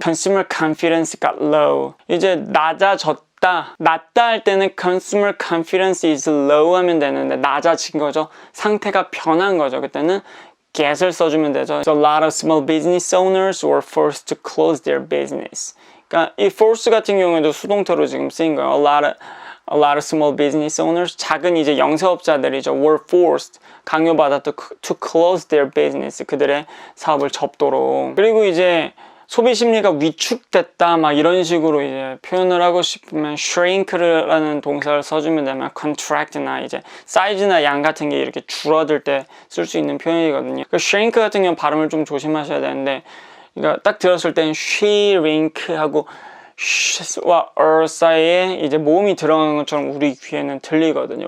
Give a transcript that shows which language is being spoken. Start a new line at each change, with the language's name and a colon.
English: Consumer confidence got low.
Korean: 이제 낮다 할 때는
English: consumer confidence is low
Korean: 하면 되는데 낮아진 거죠. 상태가 변한 거죠. 그때는 get을 써주면 되죠.
English: So a lot of small business owners were forced to close their business.
Korean: 그러니까 이 force 같은 경우에도 수동태로 지금 쓰인 거예요.
English: A lot of small business owners,
Korean: 작은 이제 영세업자들이죠.
English: were forced,
Korean: 강요받았다
English: to close their business,
Korean: 그들의 사업을 접도록. 그리고 이제 소비 심리가 위축됐다 막 이런 식으로 이제 표현을 하고 싶으면 shrink라는 동사를 써주면 되면 contract나 이제 사이즈나 양 같은 게 이렇게 줄어들 때 쓸 수 있는 표현이거든요. 그 shrink 같은 경우는 발음을 좀 조심하셔야 되는데 그러니까 딱 들었을 땐 shrink 하고 와 사이에 이제 모음이 들어가는 것처럼 우리 귀에는 들리거든요.